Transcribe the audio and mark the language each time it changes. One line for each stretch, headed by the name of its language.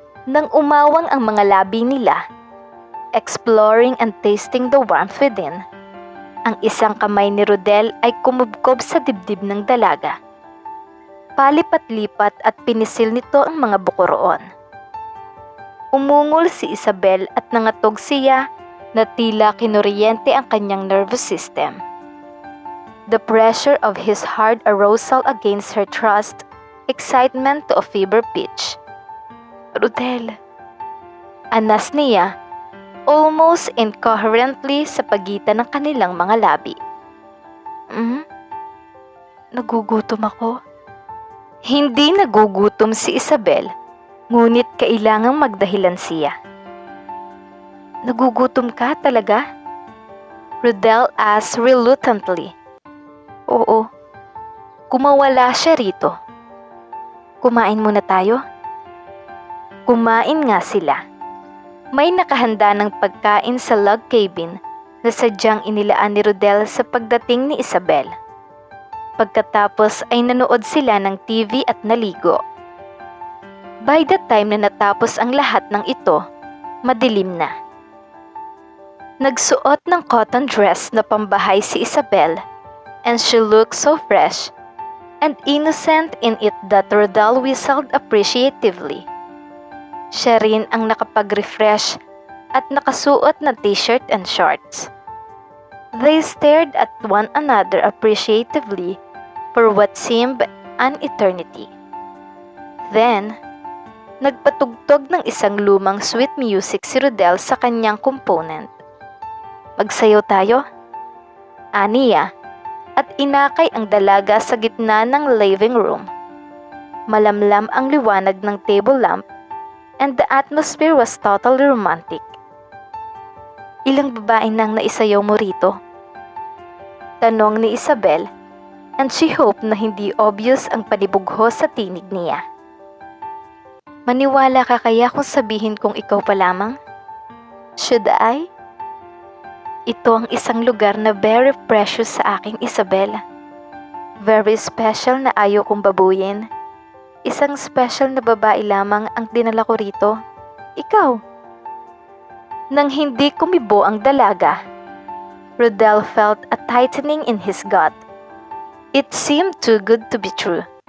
Filipino: Nang umawang ang mga labi nila,
English: exploring and tasting the warmth within,
Filipino: ang isang kamay ni Rodel ay kumubkob sa dibdib ng dalaga. Palipat-lipat at pinisil nito ang mga bukoroon. Umungol si Isabel at nangatog siya na tila kinuryente ang kanyang nervous system.
English: The pressure of his hard arousal against her trust, excitement to a fever pitch.
Filipino: Rodel, anas niya,
English: almost incoherently
Filipino: sa pagitan ng kanilang mga labi. Nagugutom ako. Hindi nagugutom si Isabel, ngunit kailangang magdahilan siya. Nagugutom ka talaga?
English: Rodel asked reluctantly.
Filipino: Oo. Kumawala siya rito. Kumain muna tayo? Kumain nga sila. May nakahanda ng pagkain sa log cabin na sadyang inilaan ni Rodel sa pagdating ni Isabel. Pagkatapos ay nanood sila ng TV at naligo.
English: By the time
Filipino: na natapos ang lahat ng ito, madilim na. Nagsuot ng cotton dress na pambahay si Isabel,
English: and she looked so fresh and innocent in it that Rodel whistled appreciatively.
Filipino: Siya rin ang nakapag-refresh at nakasuot na t-shirt and shorts.
English: They stared at one another appreciatively for what seemed an eternity.
Filipino: Then, nagpatugtog ng isang lumang sweet music si Rodel sa kanyang component. Magsayaw tayo? Aniya, at inakay ang dalaga sa gitna ng living room. Malamlam ang liwanag ng
English: table lamp and the atmosphere was totally romantic.
Filipino: Ilang babae nang naisayaw mo rito? Tanong ni Isabel,
English: and she hoped
Filipino: na hindi obvious ang panibugho sa tinig niya. Maniwala ka kaya kung sabihin kong ikaw pa lamang?
English: Should I?
Filipino: Ito ang isang lugar na very precious sa aking Isabel. Very special na ayaw kong babuyin. Isang special na babae lamang ang dinala ko rito. Ikaw. Nang hindi kumibo ang dalaga,
English: Rodel felt a tightening in his gut. It seemed too good to be true.